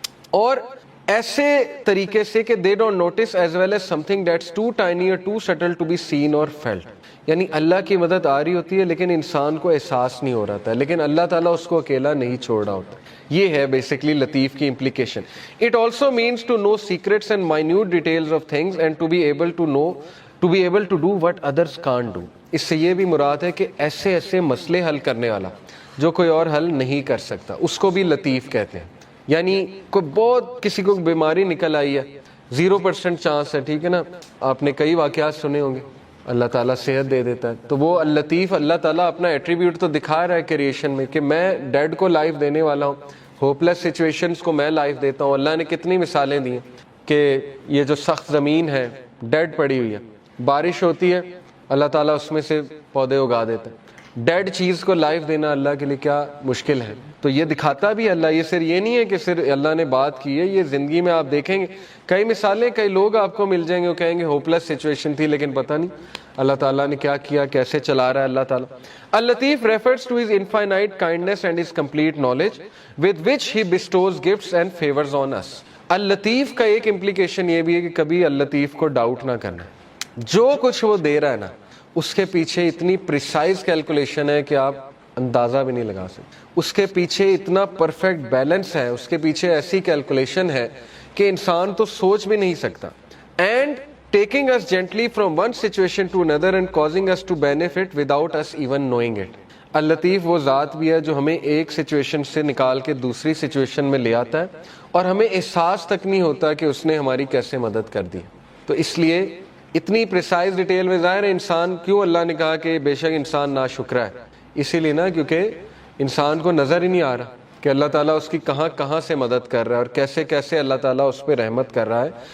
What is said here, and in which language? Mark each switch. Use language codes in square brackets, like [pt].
[ur] اور ایسے طریقے سے کہ [en] they don't notice as well as something that's too tiny or too subtle to be seen or felt, [ur] یعنی اللہ کی مدد آ رہی ہوتی ہے لیکن انسان کو احساس نہیں ہو رہا تھا, لیکن اللہ تعالیٰ اس کو اکیلا نہیں چھوڑ رہا ہوتا. یہ ہے بیسکلی لطیف کی implication. [en] It also means to know secrets and minute details of things and to be able to do what others can't do. [ur] اس سے یہ بھی مراد ہے کہ ایسے ایسے مسئلے حل کرنے والا جو کوئی اور حل نہیں کر سکتا, اس کو بھی لطیف کہتے ہیں. یعنی کوئی بہت کسی کو بیماری نکل آئی ہے, 0% چانس ہے, ٹھیک ہے نا, آپ نے کئی واقعات سنے ہوں گے, اللہ تعالیٰ صحت دے دیتا ہے. تو وہ اللطیف, اللہ تعالیٰ اپنا ایٹریبیوٹ تو دکھا رہا ہے کریشن میں کہ میں ڈیڈ کو لائف دینے والا ہوں, ہوپلیس سچویشنز کو میں لائف دیتا ہوں. اللہ نے کتنی مثالیں دی ہیں کہ یہ جو سخت زمین ہے ڈیڈ پڑی ہوئی ہے, بارش ہوتی ہے اللہ تعالیٰ اس میں سے پودے اگا دیتا ہے. ڈیڈ چیز کو لائف دینا اللہ کے لیے کیا مشکل ہے. تو یہ دکھاتا بھی اللہ, یہ صرف یہ نہیں ہے کہ صرف اللہ نے بات کی ہے, یہ زندگی میں آپ دیکھیں گے کئی مثالیں, کئی لوگ آپ کو مل جائیں گے وہ کہیں گے ہوپلیس سچویشن تھی لیکن پتہ نہیں اللہ تعالیٰ نے کیا کیا, کیسے چلا رہا ہے اللہ تعالیٰ. [en] اللطیف refers to his infinite kindness and his complete knowledge with which he bestows gifts and favors on us. [ur] اللطیف کا ایک امپلیکیشن یہ بھی ہے کہ کبھی اللطیف کو ڈاؤٹ نہ کرنا, جو کچھ وہ دے رہا ہے نا اس کے پیچھے اتنی پریسائز کیلکولیشن ہے کہ آپ اندازہ بھی نہیں لگا سکتے. اس کے پیچھے اتنا پرفیکٹ بیلنس ہے, اس کے پیچھے ایسی کیلکولیشن ہے کہ انسان تو سوچ بھی نہیں سکتا. [en] And taking us gently from one situation to another and causing us to benefit without us even knowing it. [ur] اللطیف وہ ذات بھی ہے جو ہمیں ایک سچویشن سے نکال کے دوسری سچویشن میں لے آتا ہے اور ہمیں احساس تک نہیں ہوتا کہ اس نے ہماری کیسے مدد کر دی. تو اس لیے اتنی پریسائز ڈیٹیل میں ظاہر ہے انسان, کیوں اللہ نے کہا کہ بے شک انسان ناشکرا ہے, اسی لیے نا کیونکہ انسان کو نظر ہی نہیں آ رہا کہ اللہ تعالیٰ اس کی کہاں کہاں سے مدد کر رہا ہے اور کیسے کیسے اللہ تعالیٰ اس پہ رحمت کر رہا ہے.